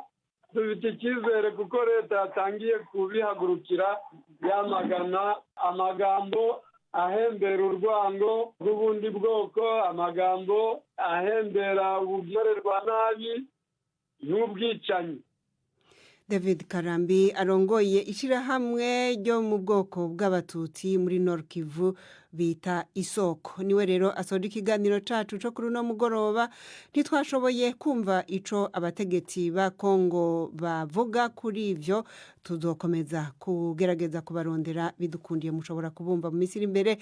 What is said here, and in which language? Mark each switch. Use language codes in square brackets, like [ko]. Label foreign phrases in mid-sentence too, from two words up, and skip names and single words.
[rw] Dufite icyizere kuko leta yatangiye kubihagurukira yamagana amagambo ahembera urwango rw'ubundi bwoko, amagambo ahembera ubugererwa nabi n'ubwicanyi. [rn] David Karambi arongoye ishirahamwe ryo mu bwoko bw'abatutsi muri Nord Kivu bita isoko. Niwe rero asoje ikiganiro cacu co kuri no mugoroba. Ntitwashoboye kumva ico abategetsi ba Kongo bavuga kuri ivyo, tuzokomeza kugerageza kubarondera bidukundiye mushobora kubumva mu misiri imbere.